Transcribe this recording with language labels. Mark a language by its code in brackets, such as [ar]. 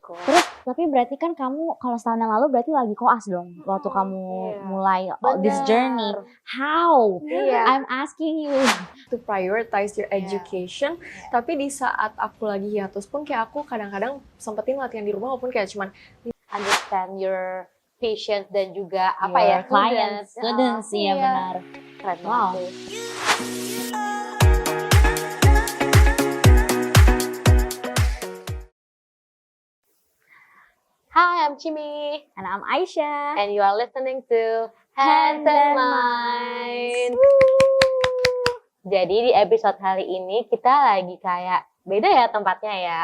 [id] Terus tapi berarti kan kamu kalau setahun yang lalu berarti lagi koas dong waktu kamu mulai this journey. [en] How? I'm asking you to prioritize your education. [id] Tapi di saat aku lagi hiatus pun kayak aku kadang-kadang sempetin latihan di rumah walaupun kayak cuman [en] understand your patient [id] dan juga [en] clients, students ya benar. [id] Keren Wow. banget. [en] Hi, I'm Chimi. And I'm Aisyah. And you are listening to Hands and Minds. [id] Jadi di episode kali ini kita lagi kayak beda ya tempatnya ya.